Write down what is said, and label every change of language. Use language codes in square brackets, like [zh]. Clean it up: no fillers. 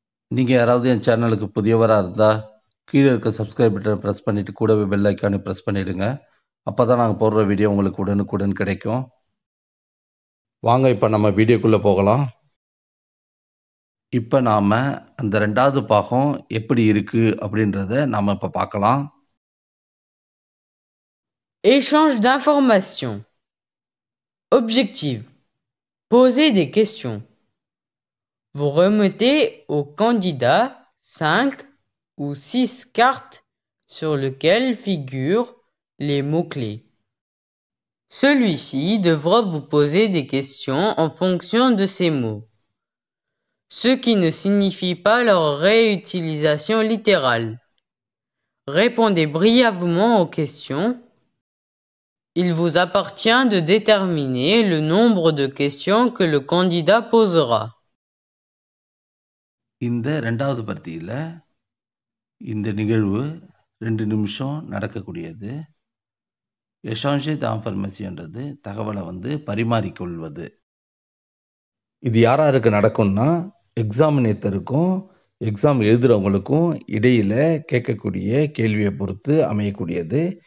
[ta] நீங்க யாராவது என் சேனலுக்கு புதியவரா இருந்தா கீழே இருக்க சப்ஸ்கிரைப் பட்டனை பிரஸ் பண்ணிட்டு கூடவே பெல் ஐக்கானை பிரஸ் பண்ணிடுங்க. அப்பதான் நாங்க போடுற வீடியோ உங்களுக்கு உடனுக்குடன் கிடைக்கும். வாங்க இப்ப நம்ம வீடியோக்குள்ள போகலாம். இப்ப நாம அந்த 2வது பாகம் எப்படி இருக்கு அப்படின்றத நாம இப்ப பார்க்கலாம். [fr] Échange d'informations. Objectif. Poser des questions. Vous remettez au candidat 5 ou 6 cartes sur lesquelles figurent les mots-clés. Celui-ci devra vous poser des questions en fonction de ces mots, ce qui ne signifie pas leur réutilisation littérale. Répondez brièvement aux questions. Il vous appartient de déterminer le nombre de questions que le candidat posera. [ta] இந்த 2வது பத்தியில இந்த நிகழ்வு 2 நிமிஷம் நடக்கக்கூடியது. எஷாங்கே d'informationன்றது தகவலை பரிமாறிக்கொள்வது. இது யாராருக்கு நடக்கும்னா எக்ஸாமினேட்டருக்கும் எக்ஸாம் எழுதுறவங்களுக்கும் இடையில கேட்கக்கூடிய கேள்வியை பொறுத்து அமையக்கூடியது.